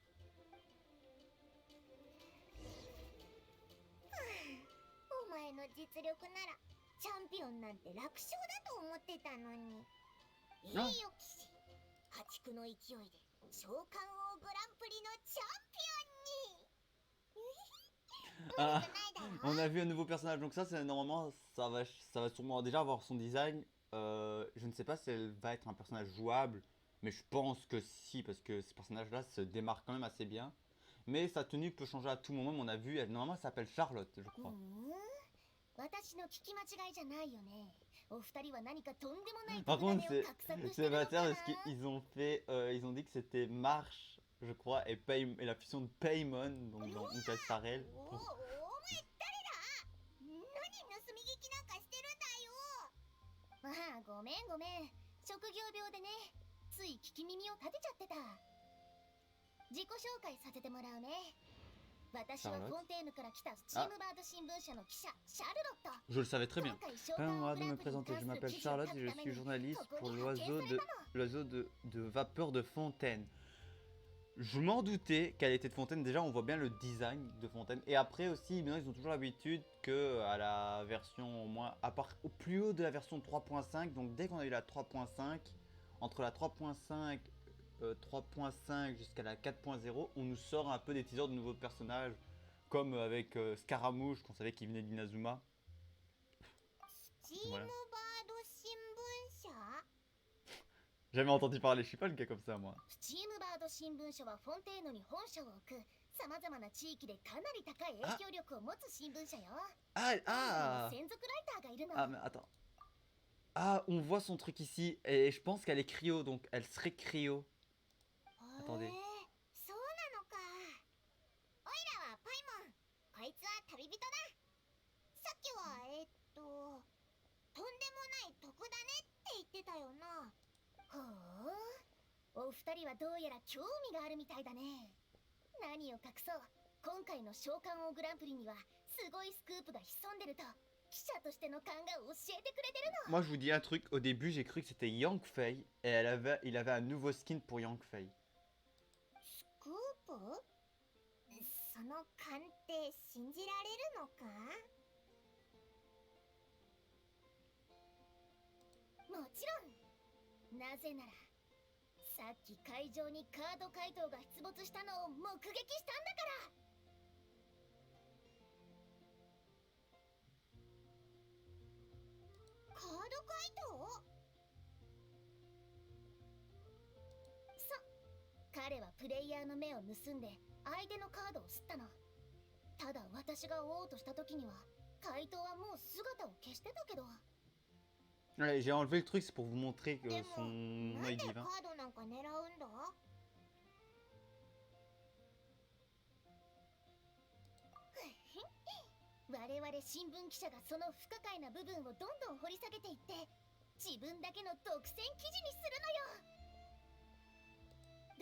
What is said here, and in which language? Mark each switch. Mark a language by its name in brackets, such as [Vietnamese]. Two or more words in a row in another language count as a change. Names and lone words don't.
[Japanese] お前の実力ならチャンピオンなんて楽勝だと思ってたのに。いいよ騎士、破竹の勢いで召喚王グランプリのチャンピオンに Ah, 悪くないだろ [French] on a vu un nouveau personnage, donc ça, c'est normalement, ça va sûrement déjà avoir son design. Je ne sais pas si elle va être un personnage jouable, mais je pense que si, parce que ce personnage-là se démarque quand même assez bien. Mais sa tenue peut changer à tout moment, on a vu, normalement, elle s'appelle Charlotte, je [Japanese] う [French] crois. [Japanese] ん私の聞き間違いじゃないよね。お二人は何かとんでもない [French] Par [Japanese] 特ダネ [French] contre, [Japanese] を [French] c'est [Japanese] 画策して [French] c'est [Japanese] るの [French] bâtard [Japanese] かな [French] parce qu'ils ont fait, ils ont dit que c'était Marche, je crois, et, et la fusion de Paimon, donc dans une classe Sarel. [Japanese] おお前誰だ何盗み聞きなんかしてるんだよまあごめんごめん。職業病でね。つい聞き耳を立てちゃってた。自己紹介させてもらうね。私はフォンテーヌから来たスチームバード新聞社の記者シャルロット。 [French] Je le savais très bien. [Japanese] 今回召喚 [French] Permettez-moi [Japanese] 王 [French] de [Japanese] グラ [French] me [Japanese] ンプリに [French] présenter, [Japanese] 関 [French] je [Japanese] する [French] m'appelle [Japanese] 記事を [French] Charlotte [Japanese] 書 [French] et [Japanese] く [French] je [Japanese] ため [French] suis [Japanese] に [French] journaliste [Japanese] ここ [French] pour [Japanese] に派遣されたの。 [French] l'oiseau de vapeur de Fontaine. Je m'en doutais qu'elle était de Fontaine, déjà on voit bien le design de Fontaine. Et après aussi, maintenant ils ont toujours l'habitude que à la version au moins, à part au plus haut de la version 3.5, donc dès qu'on a eu la 3.5, entre la 3.5 3.5 jusqu'à la 4.0, on nous sort un peu des teasers de nouveaux personnages, comme avec Scaramouche, qu'on savait qu'il venait d'Inazuma. [Japanese] スチームバード新聞社 [French] Jamais entendu parler, je suis pas le gars comme ça moi. [Japanese] スチームバード新聞社はフォンテーヌに本社を置くさまざまな地域でかなり高い影響力を持つ新聞社よ。 Ah, 専属ライターがいるの。 [French] ah, mais attends. Ah, on voit son truc ici, et je pense qu'elle est cryo, donc elle serait cryo. Attendez. [Japanese] へえそうなのかおいらはパイモンこいつは旅人ださっきはとんでもない得だねって言ってたよなほう、お二人はどうやら興味があるみたいだね。何を隠そう、今回の召喚王グランプリにはすごいスクープが潜んでると記者としての勘が教えてくれてるの。 [French] Moi je vous dis un truc, au début j'ai cru que c'était Yang Fei, et il avait un nouveau skin pour Yang Fei. [Japanese] スクープその勘って信じられるのかもちろん。なぜならさっき会場にカード怪盗が出没したのを目撃したんだから。カード怪盗彼はプレイヤーの目を盗んで相手のカードを吸ったの。ただ私が追おうとした時には怪盗はもう姿を消してたけど。 [French] Allez, j'ai enlevé le truc, c'est pour vous montrer que [Japanese] でも [French] son [Japanese] なん [French] œil [Japanese] で [French] divin. [Japanese] カードなんか狙うんだ我々新聞記者がその不可解な部分をどんどん掘り下げていって自分だけの独占記事にするのよ。